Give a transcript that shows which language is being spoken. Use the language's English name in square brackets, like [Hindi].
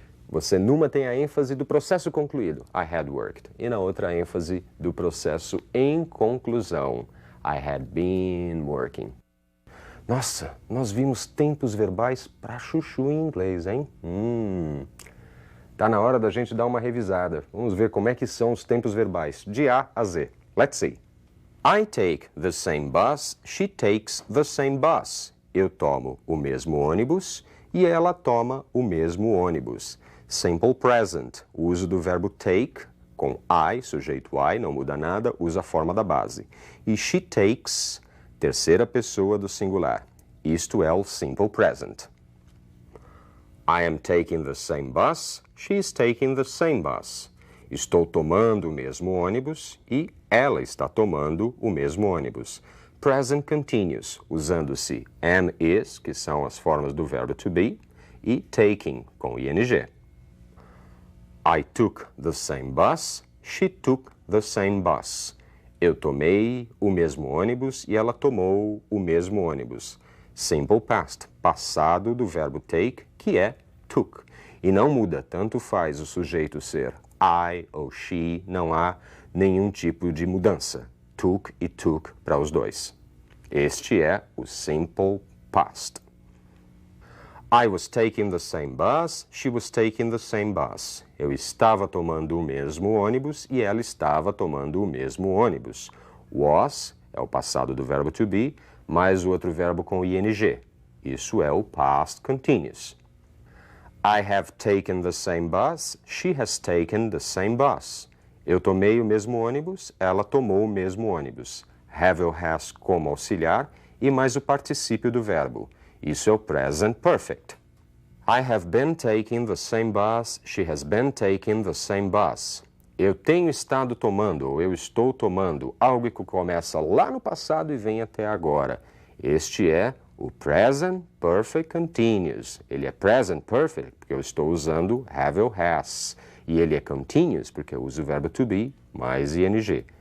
[Portuguese] Você numa tem a ênfase do processo concluído, [English] I had worked, [Portuguese] e na outra a ênfase do processo em conclusão, [English] I had been working. [Portuguese] Nossa, nós vimos tempos verbais pra chuchu em inglês, hein? Tá na hora da gente dar uma revisada. Vamos ver como é que são os tempos verbais, de A a Z. [English] Let's see. I take the same bus, she takes the same bus. [Portuguese] Eu tomo o mesmo ônibus e ela toma o mesmo ônibus. Simple present, o uso do verbo take, com I, sujeito I, não muda nada, usa a forma da base. E [English] she takes, [Portuguese] terceira pessoa do singular. Isto é o simple present. [English] I am taking the same bus, she is taking the same bus. [Portuguese] Estou tomando o mesmo ônibus e ela está tomando o mesmo ônibus. present continuous, usando-se am, is, que são as formas do verbo to be, e taking, com ing. [English] I took the same bus, she took the same bus. [Portuguese] Eu tomei o mesmo ônibus e ela tomou o mesmo ônibus. Simple past, passado do verbo take, que é took. E não muda, tanto faz o sujeito ser I ou she, não há nenhum tipo de mudança. Took e took para os dois. Este é o simple past. [English] I was taking the same bus, she was taking the same bus. [Portuguese] Eu estava tomando o mesmo ônibus e ela estava tomando o mesmo ônibus. Was é o passado do verbo to be, mais o outro verbo com ing. Isso é o past continuous. [English] I have taken the same bus, she has taken the same bus. [Portuguese] Eu tomei o mesmo ônibus, ela tomou o mesmo ônibus. Have ou has como auxiliar e mais o particípio do verbo. Isso é o present perfect. [English] I have been taking the same bus, she has been taking the same bus. [Portuguese] Eu tenho estado tomando, ou eu estou tomando, algo que começa lá no passado e vem até agora. Este é o present perfect continuous. Ele é present perfect porque eu estou usando have ou has. E ele é continuous porque eu uso o verbo to be mais ing.